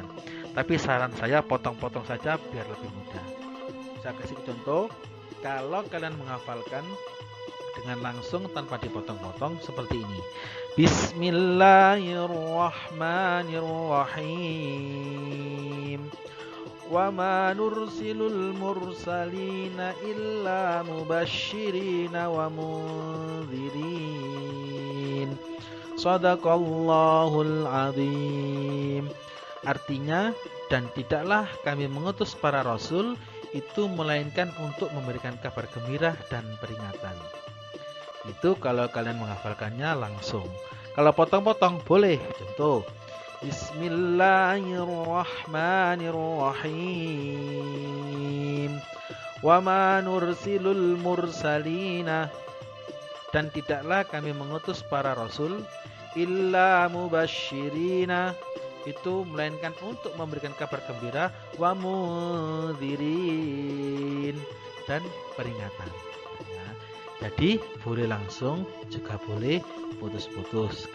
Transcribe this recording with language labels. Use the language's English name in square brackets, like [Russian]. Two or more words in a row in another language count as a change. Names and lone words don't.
[Indonesian] Tapi saran saya potong-potong saja biar lebih mudah. Saya kasih contoh, kalau kalian menghafalkan dengan langsung tanpa dipotong-potong seperti ini. [Arabic] بسم الله الرحمن الرحيم. وما نرسل المرسلين إلا مبشرين ومنذرين. صدق الله العظيم. [Indonesian] Artinya, dan tidaklah kami mengutus para rasul itu melainkan untuk memberikan kabar gembira dan peringatan. Itu kalau kalian menghafalkannya langsung. Kalau potong-potong boleh. Contoh, [Arabic] بسم الله الرحمن الرحيم. وما نرسل المرسلين, [Indonesian] dan tidaklah kami mengutus para rasul [Arabic] إلا مبشرين, [Indonesian] itu melainkan untuk memberikan kabar gembira, [Arabic] ومنذرين, [Indonesian] dan peringatan. Ya, jadi boleh langsung, juga boleh putus-putus.